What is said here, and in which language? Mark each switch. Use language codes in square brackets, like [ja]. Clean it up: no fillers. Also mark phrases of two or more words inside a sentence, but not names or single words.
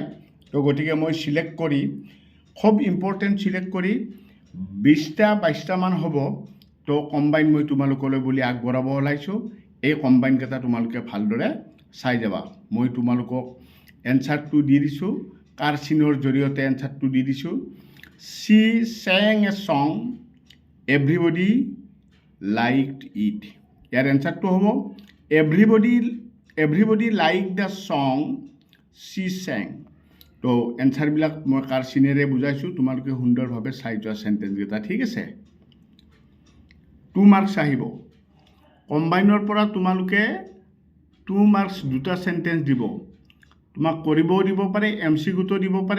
[as] তো গতিকে মই সিলেক্ট কৰি [en] খুব important [as] সিলেক্ট কৰি 20টা 22টা মান হ'ব। তো কম্বাইন মই তোমালোকলৈ বুলি আগবঢ়াব ওলাইছোঁ। এই কম্বাইনকেইটা তোমালোকে ভালদৰে চাই যাবা। মই তোমালোকক এনচাৰটো দি দিছোঁ, কাৰ্চিনৰ জৰিয়তে এনচাৰটো দি দিছোঁ। [en] She sang a song, everybody liked it. [as] ইয়াৰ এনচাৰটো হ'ব [en] everybody liked the song she sang. [as] তো এনচাৰবিলাক মই কাৰ্চিনেৰে বুজাইছোঁ, তোমালোকে সুন্দৰভাৱে চাই যোৱা সেন্টেন্সকেইটা, ঠিক আছে। 2 মাৰ্কছ আহিব। কম্বাইনৰ পৰা তোমালোকে 2 মাৰ্কছ দুটা সেন্টেন্স দিব। তোমাক কৰিবও দিব পাৰে, MCQটো দিব পাৰে।